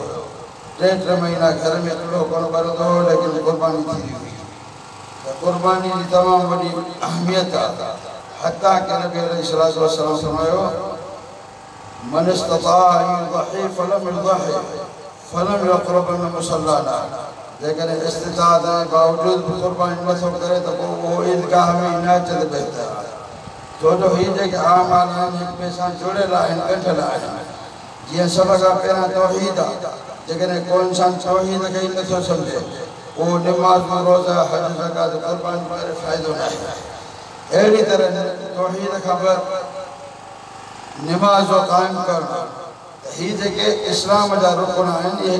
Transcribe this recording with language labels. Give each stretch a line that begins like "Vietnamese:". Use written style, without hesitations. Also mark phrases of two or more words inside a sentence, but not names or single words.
Sindhi: 3 महीना घर में चूल्हो कोन ॿरंदो हो, लेकिन क़ुर्बानी थींदी हुई। त क़ुर्बानी जी तमामु वॾी अहमियत आहे। हता कि नबी अलैहिस्सलातु वस्सलाम फरमायो
Arabic: من استطاع أن يضحي فلم يضحي فلم يقربن مصلانا,
Sindhi: लेकिन इस्तिताअत के बावजूद कुर्बानी नथो करे तो वो ईदगाह में न अचे त बहितर आहे छो जो ही जेके आम आहिनि हिक ॿिए सां जुड़ियल आहिनि ॻंढियल आहिनि जीअं सभ खां पहिरियां तौहीद आहे जेकॾहिं को इंसान तौहीद खे ई नथो सम्झे वो नमाज़ रोज़ा हज ज़कात कुर्बानी करे फ़ाइदो न आहे अहिड़ी तरह तौहीद खां बाद नमाज़ जो क़ाइमु करणु ही जेके इस्लाम जा रुकन आहिनि इहे